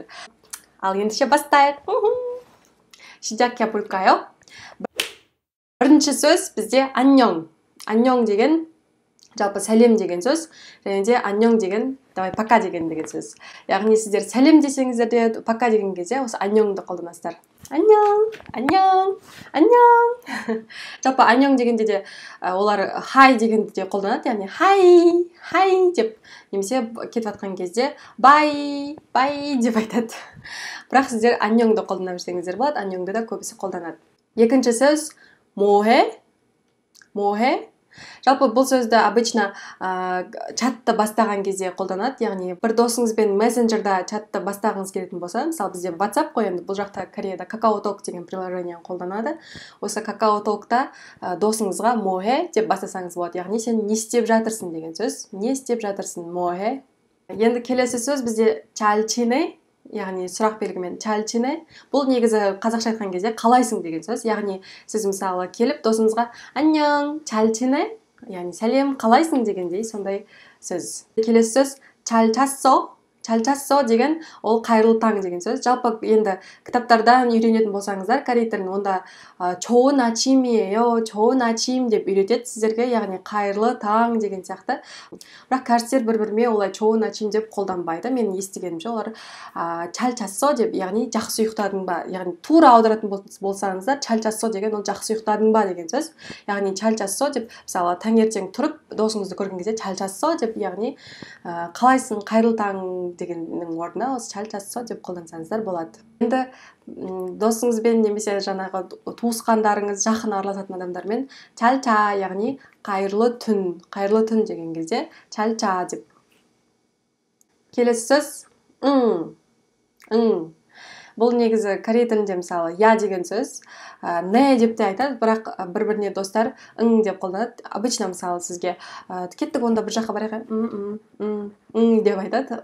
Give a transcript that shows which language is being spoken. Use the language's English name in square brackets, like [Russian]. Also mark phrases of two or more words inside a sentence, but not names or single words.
[Kazakh] Ал ендеше бастайық. 시작해볼까요? бірінші сөз бізде 안녕. 안녕 деген жалпы сәлем деген сөз. және де 안녕 деген [Russian] давай пока [Kazakh] деген сөз. Яғни сіздер сәлем десеңіздер де пока деген кезде осы 안녕ды қолданасыздар. [Korean] 안녕, 안녕, 안녕. [Kazakh] жалпы 안녕 дегенде де олар хай дегенді де қолданады. Яғни хай деп немесе кетіп жатқан кезде бай деп айтады. бірақ сіздер 안녕ды қолдана берсеңіздер болады. 안녕ды да көбісі қолданады. екінші сөз 뭐해? Жалпы бұл сөзді обычно чатты бастаған кезде қолданады. Яғни бір досыңызбен мессенджерда чатты бастағыңыз келетін болса, мысалы бізде WhatsApp қой, енді бұл жақта Кореяда KakaoTalk деген приложениені қолданады. Осы KakaoTalkта досыңызға 뭐해 деп бастасаңыз болады. Яғни сен не істеп жатырсың деген сөз. Не істеп жатырсың? 뭐해? Енді келесі сөз бізде [Korean] 잘 지내? [Kazakh] Яғни сұрақ белгімен [Korean] 잘 지내? [Kazakh] Бұл негізі қазақша айтқан кезде қалайсың деген сөз. Яғни сіз мысалы келіп досыңызға [Korean] 안녕, 잘 지내? [Kazakh] Яғни сәлем, қалайсың дегендей сондай сөз. Келесі сөз [Korean] 잘 잤어? 잘 잤어 [Kazakh] деген ол қайырлы таң деген сөз. Жалпы енді кітаптардан үйренетін болсаңыздар корей тілін, онда [Korean] 좋은 아침이에요, 좋은 아침 [Kazakh] деп үйретеді сіздерге, яғни қайырлы таң деген сияқты. бірақ кәрістер бір-біріме олай [Korean] 좋은 아침 [Kazakh] деп қолданбайды. Мен естігенімше олар [Korean] 잘 잤어 [Kazakh] деп, яғни жақсы ұйықтадың ба, яғни тура аударатын болсаңыздар [Korean] 잘 잤어 [Kazakh] деген ол жақсы ұйықтадың ба деген сөз. Яғни [Korean] 잘 잤어 [Kazakh] деп, мысалы таңертең тұрып досыңызды көрген кезде [Korean] 잘 잤어 [Kazakh] деп, яғни қалайсың, қайырлы таң дегеннің орнына осы [Korean] 잘 잤어 [Kazakh] деп қолдансаңыздар болады. Енді досыңызбен немесе жаңағы туысқандарыңыз, жақын араласатын адамдармен [Korean] 잘 자, [Kazakh] яғни қайырлы түн деген кезде [Korean] 잘 자 [Kazakh] деп. келесі сөз бұл негізі корей тілінде мысалы я деген сөз не деп те айтады, бірақ бір-біріне достар деп қолданады. Обычно мысалы сізге кеттік онда бір жаққа барайық, деп айтады.